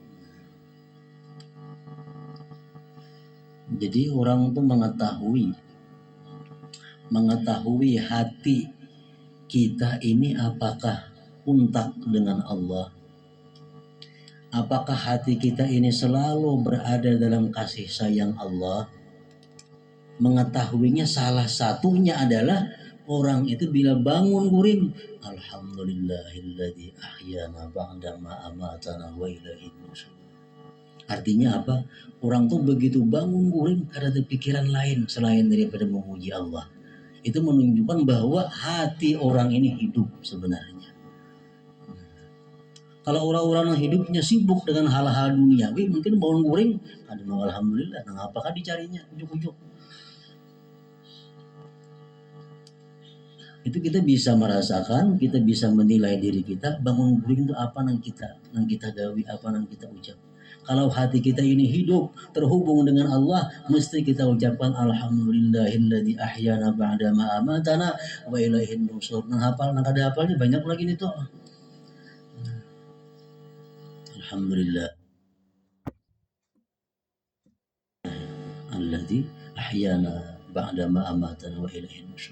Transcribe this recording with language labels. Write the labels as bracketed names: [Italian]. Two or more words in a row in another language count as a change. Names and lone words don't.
[Indonesian] Jadi orang itu mengetahui hati kita ini apakah untak dengan Allah, apakah hati kita ini selalu berada dalam kasih sayang Allah. Mengetahuinya salah satunya adalah orang itu bila bangun guring, [Arabic] الحمد لله الذي أحيانا بعد ما أماتنا وإليه النشور. [Indonesian] Artinya apa? Orang tuh begitu bangun guring kada ada pikiran lain selain daripada memuji Allah. Itu menunjukkan bahwa hati orang ini hidup sebenarnya. Kalau orang-orang yang hidupnya sibuk dengan hal-hal duniawi, mungkin bangun guring, aduh alhamdulillah, nah apakah dicarinya ujuk-ujuk? Itu kita bisa merasakan, kita bisa menilai diri kita, bangun guring itu [Banjar] apa nang kita gawi, apa nang kita ucap. [Indonesian] Kalau hati kita ini hidup terhubung dengan Allah, mesti kita ucapkan [Arabic] الحمد لله الذي أحيانا بعد ما أماتنا وإليه النشور. [Banjar] Nang hafal, nang kada hafalnya banyak lagi nih tuh. [Arabic] الحمد لله الذي أحيانا بعد ما أماتنا وإليه النشور.